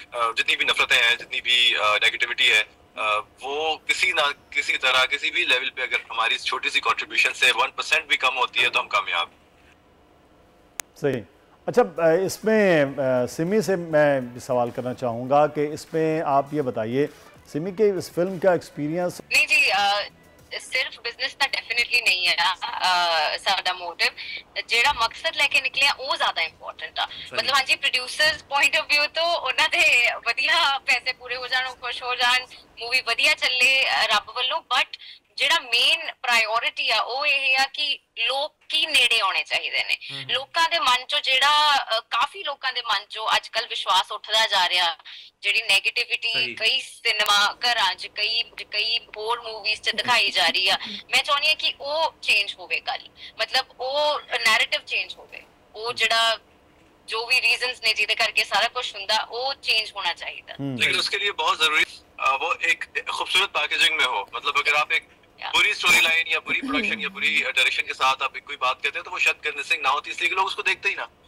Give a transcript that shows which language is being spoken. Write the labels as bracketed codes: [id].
[hi] जितनी भी नफरतें हैं, जितनी भी नेगेटिविटी है, वो किसी ना किसी तरह किसी भी लेवल पे अगर हमारी इस छोटी सी कंट्रीब्यूशन से 1% भी कम होती है तो हम कामयाब। सही। अच्छा, इसमें सिमी से मैं सवाल करना चाहूँगा कि इसमें आप ये बताइए सिमी के इस फिल्म का एक्सपीरियंस। नहीं जी, सिर्फ बिजनेस ਤਾਂ डेफिनेटली नहीं है साडा मोटिव। [pa] ਜਿਹੜਾ ਮਕਸਦ ਲੈ ਕੇ ਨਿਕਲਿਆ ਉਹ ਜ਼ਿਆਦਾ ਇੰਪੋਰਟੈਂਟ ਆ। ਮਤਲਬ ਹਾਂਜੀ ਪ੍ਰੋਡਿਊਸਰਸ ਪੁਆਇੰਟ ਆਫ ਵਿਊ ਤੋਂ ਉਹਨਾਂ ਦੇ ਵਧੀਆ ਪੈਸੇ ਪੂਰੇ ਹੋ ਜਾਣ, ਖੁਸ਼ ਹੋ ਜਾਣ, ਮੂਵੀ ਵਧੀਆ ਚੱਲੇ ਰੱਬ ਵੱਲੋਂ। ਬਟ ਜਿਹੜਾ ਮੇਨ ਪ੍ਰਾਇੋਰਿਟੀ ਆ ਉਹ ਇਹ ਆ ਕਿ ਲੋਕ ਕੀ ਨੇੜੇ ਆਉਣੇ ਚਾਹੀਦੇ ਨੇ। ਲੋਕਾਂ ਦੇ ਮਨ ਚੋਂ ਜਿਹੜਾ ਕਾਫੀ ਲੋਕਾਂ ਦੇ ਮਨ ਚੋਂ ਅੱਜ ਕੱਲ ਵਿਸ਼ਵਾਸ ਉੱਠਦਾ ਜਾ ਰਿਹਾ, ਜਿਹੜੀ ਨੈਗੇਟਿਵਿਟੀ ਕਈ ਸਿਨੇਮਾ ਘਰਾਂ 'ਚ ਕਈ ਹੋਰ ਮੂਵੀਜ਼ 'ਚ ਦਿਖਾਈ ਜਾ ਰਹੀ ਆ, ਮੈਂ ਚਾਹੁੰਦੀ ਹਾਂ ਕਿ ਉਹ ਚੇਂਜ ਹੋਵੇ ਗੱਲ। मतलब वो नैरेटिव चेंज हो गए, वो जड़ा जो भी रीजंस ने जिदे करके सारा कुछ हुंदा वो चेंज होना चाहिए। [hi] लेकिन उसके लिए बहुत जरूरी वो एक खूबसूरत पैकेजिंग में हो। मतलब अगर आप एक बुरी स्टोरी लाइन या बुरी प्रोडक्शन या बुरी डायरेक्शन के साथ आप कोई बात कहते हैं तो वो शायद कन्विंसिंग ना होती, इसलिए लोग उसको देखते ही ना।